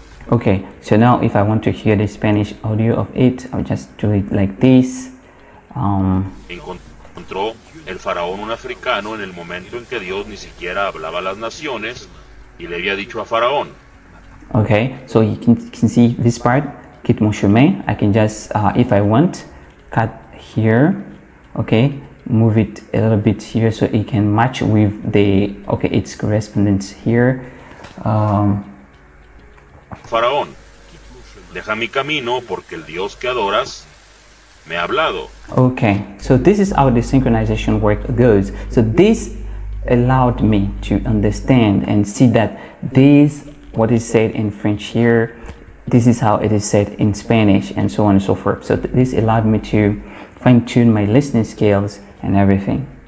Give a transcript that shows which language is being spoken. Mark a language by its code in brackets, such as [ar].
[en] Okay, so now if I want to hear the Spanish audio of it, I'll just do it like this. [es] Encontró el faraón un africano en el momento en que Dios ni siquiera hablaba a las naciones y le había dicho a faraón. [en] Okay, so you can see this part, [fr] quitte mon chemin. [en] I can just, if I want, cut here, okay, move it a little bit here so it can match with the, okay, its correspondence here. [es] Faraón, deja mi camino porque el Dios que adoras me ha hablado. [en] Okay, so this is how the synchronization work goes. So this allowed me to understand and see that this, what is said in French here, this is how it is said in Spanish, and so on and so forth. So this allowed me to fine-tune my listening skills and everything.